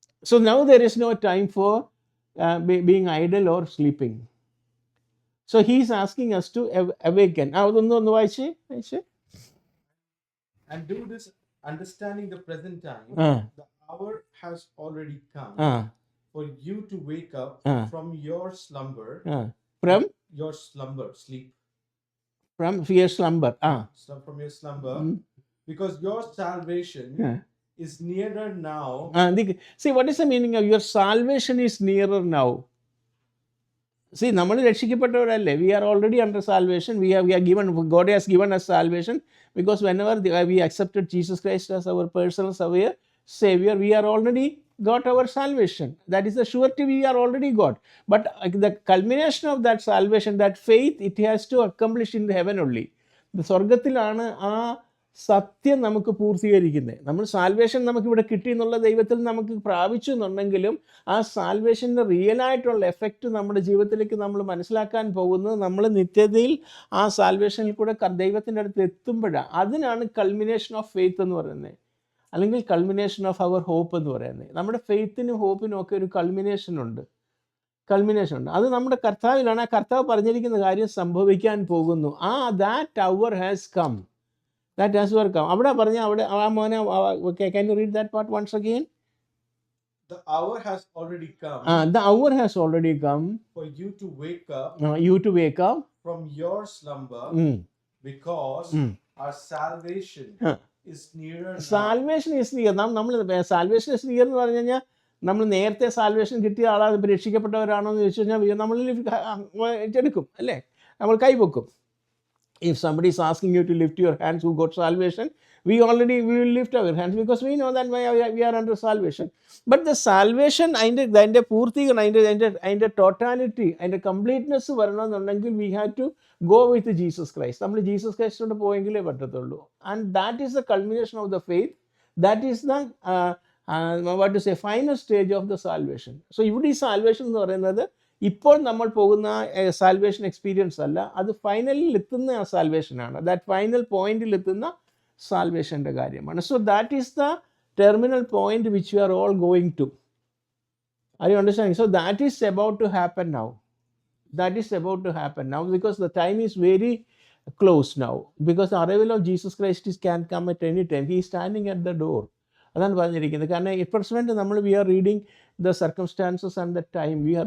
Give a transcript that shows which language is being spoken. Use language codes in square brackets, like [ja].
[en] So now there is no time for being idle or sleeping. So he is asking us to awaken. [ml] അതൊന്ന് വായിച്ചേ. [en] And do this, understanding the present time, the hour has already come for you to wake up from your slumber. From your slumber, sleep. From your slumber. From your slumber, because your salvation is nearer now. See, what is the meaning of your salvation is nearer now? [ml] See, നമ്മൾ രക്ഷിക്കപ്പെട്ടവരല്ലേ. [en] We are already under salvation. We are given, God has given us salvation because whenever we accepted Jesus Christ as our personal Savior, we are already got our salvation. That is the surety we are already got. But the culmination of that salvation, that faith, it has to accomplish in heaven only. [ml] സ്വർഗത്തിലാണ് ആ സത്യം നമുക്ക് പൂർത്തീകരിക്കുന്നത്. നമ്മൾ salvation നമുക്കിവിടെ കിട്ടി എന്നുള്ള ദൈവത്തിൽ നമുക്ക് പ്രാപിച്ചു എന്നുണ്ടെങ്കിലും ആ സാൽവേഷൻ്റെ റിയലായിട്ടുള്ള എഫക്റ്റ് നമ്മുടെ ജീവിതത്തിലേക്ക് നമ്മൾ മനസ്സിലാക്കാൻ പോകുന്നത് നമ്മൾ നിത്യതയിൽ ആ സാൽവേഷനിൽ കൂടെ ദൈവത്തിൻ്റെ അടുത്ത് എത്തുമ്പോഴാണ്. അതിനാണ് കൾമിനേഷൻ ഓഫ് ഫെയ്ത്ത് എന്ന് പറയുന്നത്, അല്ലെങ്കിൽ [en] culmination of our hope [ml] എന്ന് പറയുന്നത്. നമ്മുടെ ഫെയ്ത്തിനും ഹോപ്പിനും ഒക്കെ ഒരു കൾമിനേഷൻ ഉണ്ട്. അത് നമ്മുടെ കർത്താവിലാണ്. ആ കർത്താവ് പറഞ്ഞിരിക്കുന്ന കാര്യം സംഭവിക്കാൻ പോകുന്നു. [en] That hour has come. That has come. [ml] അവിടെ പറഞ്ഞ അവിടെ മോനെ, [en] can you read that part once again? The hour has already come. The hour has already come for you to wake up. You to wake up from your slumber, because our salvation is nearer now. Salvation is near. [ml] നമ്മൾ [en] salvation is near [ml] എന്ന് പറഞ്ഞു കഴിഞ്ഞാൽ നമ്മൾ നേരത്തെ salvation കിട്ടിയ ആളാണ്, രക്ഷിക്കപ്പെട്ടവരാണോ എന്ന് ചോദിച്ചു കഴിഞ്ഞാൽ നമ്മൾ എടുക്കും അല്ലേ, നമ്മൾ കൈപൊക്കും. [en] If somebody is asking you to lift your hands who got salvation, we will lift our hands because we know that we are under salvation. But the salvation [ml] അതിൻ്റെ പൂർത്തീകരണം, അതിൻ്റെ ടോട്ടാലിറ്റി, അതിൻ്റെ completeness വരണമെന്നുണ്ടെങ്കിൽ [en] we have to go with Jesus Christ. [ml] നമ്മൾ Jesus ക്രൈസ്റ്റോട് പോയെങ്കിലേ പറ്റത്തുള്ളൂ. [en] And that is the culmination of the faith. That is the what to say, final stage of the salvation. [ml] So ഇവിടെ ഈ salvation എന്ന് പറയുന്നത് ഇപ്പോൾ നമ്മൾ പോകുന്ന സാൽവേഷൻ എക്സ്പീരിയൻസ് അല്ല, അത് ഫൈനലിൽ എത്തുന്ന ആ സാൽവേഷനാണ്. ദാറ്റ് ഫൈനൽ പോയിന്റിൽ എത്തുന്ന സാൽവേഷൻ്റെ കാര്യമാണ്. [en] So that is the terminal point which you are all going to. Are you understanding? So that is about to happen now. That is about to happen now because the time is very close now, because the arrival of Jesus Christ can come at any time. He is standing at the door. [ml] അതാണ് പറഞ്ഞിരിക്കുന്നത്. കാരണം [en] at present നമ്മൾ we are reading the circumstances and the time.